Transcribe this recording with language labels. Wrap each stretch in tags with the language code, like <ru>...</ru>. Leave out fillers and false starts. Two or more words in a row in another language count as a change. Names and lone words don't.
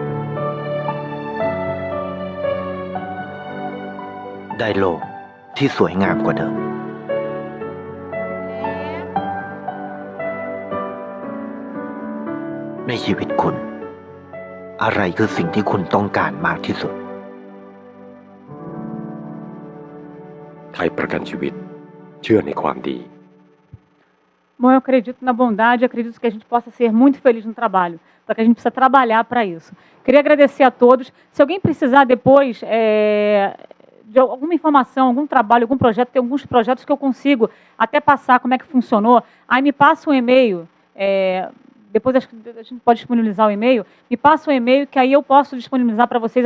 <th>ได้โลกที่สวยงามกว่าเดิมในชีวิตคุณอะไรคือสิ่งที่คุณต้องการมากที่สุด ไทยประกันชีวิตเชื่อในความดี</th> <pt>Bom, eu acredito na bondade, acredito que a gente possa ser muito feliz no trabalho, só que a gente precisa trabalhar para isso. Queria agradecer a todos. Se alguém precisar depois de alguma informação, algum trabalho, algum projeto, tem alguns projetos que eu consigo até passar como é que funcionou, aí me passa um e-mail, depois acho que a gente pode disponibilizar o e-mail, me passa um e-mail que aí eu posso disponibilizar para vocês.</pt>